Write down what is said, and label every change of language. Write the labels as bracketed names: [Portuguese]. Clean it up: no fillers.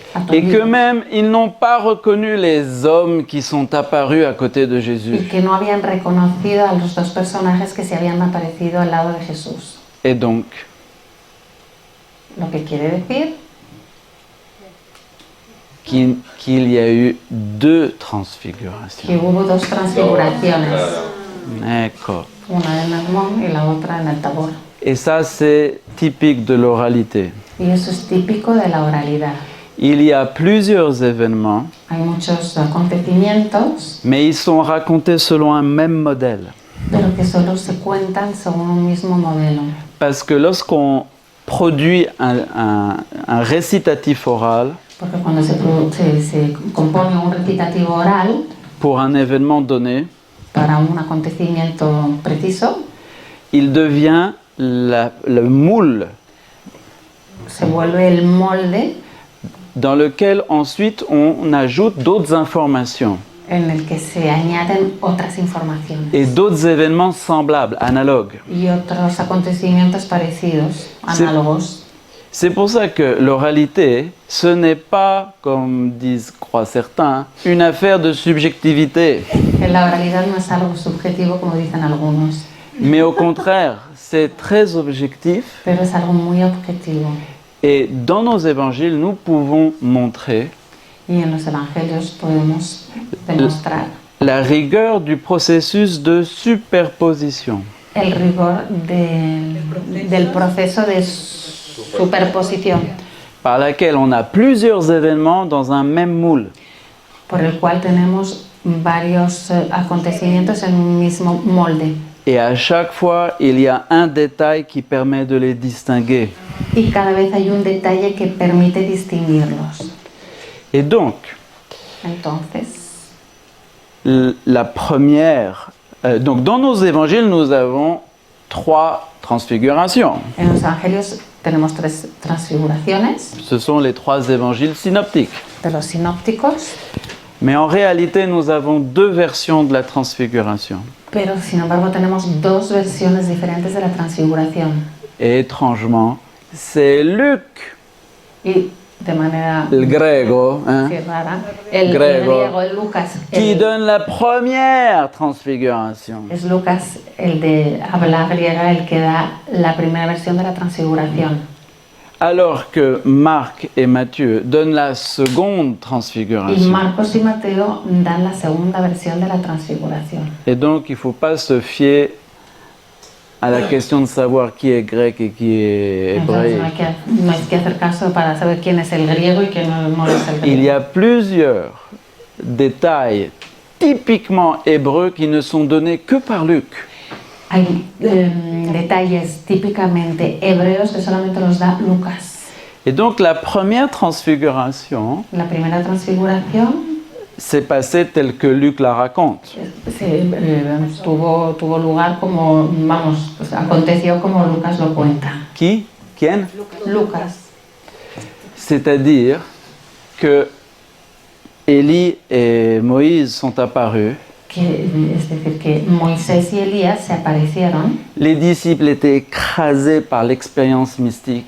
[French] Et que même, ils n'ont pas reconnu les hommes qui sont apparus à côté de [Spanish] Y [French] Jésus. [Spanish] que no habían reconocido a los dos personajes que se habían aparecido al lado de Jesús. [French] Et donc, [Spanish] Lo que quiere decir [French] qu'il y a eu deux [Spanish] que [French] transfigurations. [Spanish] hubo dos transfiguraciones, [French] D'accord. [Spanish] una en Hermón y la otra en el Tabor. [French] Et ça, c'est typique de l'oralité. [Spanish] Y eso es típico de la oralidad. [French] Il y a plusieurs événements, [Spanish] Hay muchos acontecimientos, [French] mais ils sont racontés selon un même modèle. [Spanish] pero que solo se cuentan según un mismo modelo. [French] Parce que lorsqu'on produit un récitatif oral [Spanish] Porque cuando se compone un recitativo oral [French] pour un événement donné, [Spanish] para un acontecimiento preciso, [French] il devient le moule [Spanish] se vuelve el molde [French] dans lequel ensuite on ajoute d'autres informations [Spanish] en el que se añaden otras informaciones [French] et d'autres événements semblables, analogues. [Spanish] y otros acontecimientos parecidos, análogos. [French] C'est pour ça que l'oralité, ce n'est pas, comme croient certains, une affaire de subjectivité, [Spanish] Que la oralidad no es algo subjetivo como dicen algunos, [French] mais au contraire, c'est très objectif. [Spanish] pero es algo muy objetivo. [French] Et dans nos évangiles, nous pouvons montrer [Spanish] Y en los evangelios podemos demostrar [French] la rigueur du processus de superposition. [Spanish] el rigor del proceso de superposición, [French] Par laquelle on a plusieurs événements dans un même moule. [Spanish] por el cual tenemos varios acontecimientos en un mismo molde. [French] Et à chaque fois, il y a un détail qui permet de les distinguer. [Spanish] Y cada vez hay un detalle que permite distinguirlos. [French] Et donc, [Spanish] Entonces, [French] la première... donc dans nos évangiles, nous avons 3 transfigurations. [Spanish] en los evangelios tenemos 3 transfiguraciones [French] Ce sont les 3 évangiles synoptiques. [Spanish] de los sinópticos, [French] Mais en réalité, nous avons 2 versions de la transfiguration. [Spanish] pero sin embargo tenemos 2 versiones diferentes de la transfiguración. [French] Et étrangement, c'est Luc, [Spanish] Y de manera [French] le grego, hein, [Spanish] sí, rara, el Griego. griego, el Lucas, [French] qui donne la première transfiguration. [Spanish] es Lucas, el de habla griega, el que da la primera versión de la transfiguración. [French] Alors que Marc et Matthieu donnent la seconde [Spanish] Y [French] transfiguration. [Spanish] Marcos y Mateo dan la segunda versión de la transfiguración. [French] Et donc, il ne faut pas se fier à la question de savoir qui est grec et qui est [Spanish] Entonces [French] hébreu. [Spanish] no hay que hacer caso para saber quién es el griego y quién no es el [French] Il y [Spanish] griego. [French] a plusieurs détails typiquement hébreux qui ne sont donnés que par Luc. [Spanish] Hay detalles típicamente hebreos que solamente los da Lucas. [French] Et donc, la première transfiguration [Spanish] La primera transfiguración [French] s'est passée telle que Luc la raconte. [Spanish] tuvo lugar como, aconteció como Lucas lo cuenta. [French] Qui? [Spanish] Quién? Lucas, [French] C'est-à-dire que Élie et Moïse sont apparus. [Spanish] es decir, que Moisés y Elías se aparecieron, [French] Les disciples étaient écrasés par l'expérience mystique.